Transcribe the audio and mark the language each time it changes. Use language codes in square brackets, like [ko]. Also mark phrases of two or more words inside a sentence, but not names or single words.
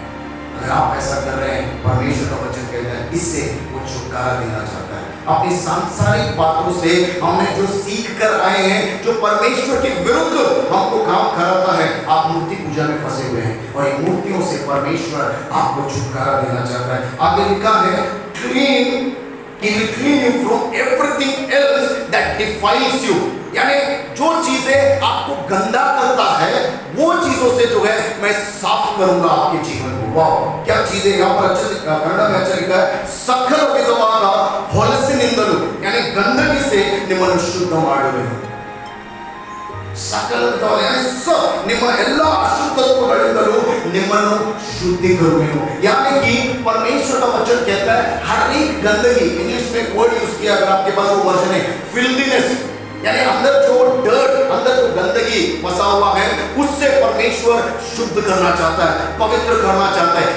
[hi] अगर आप ऐसा कर रहे हैं, परमेश्वर का वचन कहता है इससे वो छुटकारा देना चाहता है। अपनी सांसारिक बातों से हमने जो सीख कर आए हैं, जो परमेश्वर के विरुद्ध हमको काम कराता है, आप मूर्ति पूजा में फंसे हुए हैं, और इन मूर्तियों से परमेश्वर आपको छुटकारा देना चाहता है। आगे लिखा है, क्लीन, [en] He will clean you from everything else that defiles you। [hi] यानी जो चीजें आपको गंदा करता है, वो चीजों से जो है मैं साफ करूंगा आपके जीवन को। वाह, क्या चीजें यहाँ पर अच्छे से कन्नड़ में अच्छा लिखा है, [kn] ಸಕಲ ವಿಧವಾದ ಹೊಲಸಿನಿಂದಲೂ, [hi] यानी गंदगी से [kn] ನಿಮ್ಮನ್ನು ಶುದ್ಧ ಮಾಡುವೆನು। ಸಕಲ ವಿಧವಾದ [hi] यानी सब, [kn] ನಿಮ್ಮ ಎಲ್ಲ ಅಶುದ್ಧತ್ವಗಳಿಂದಲೂ ನಿಮ್ಮನ್ನು ಶುದ್ಧಿಕರುವೆನು। [hi] यानी कि परमेश्वर का वचन कहता है हर एक गंदगी, इंग्लिश में एक वर्ड यूज किया, अगर आपके पास वो वर्जन है, फिल्दीनेस, यानी अंदर जो डर्ट, अंदर जो गंदगी फंसा हुआ है, उससे परमेश्वर शुद्ध करना चाहता है, पवित्र करना चाहता है।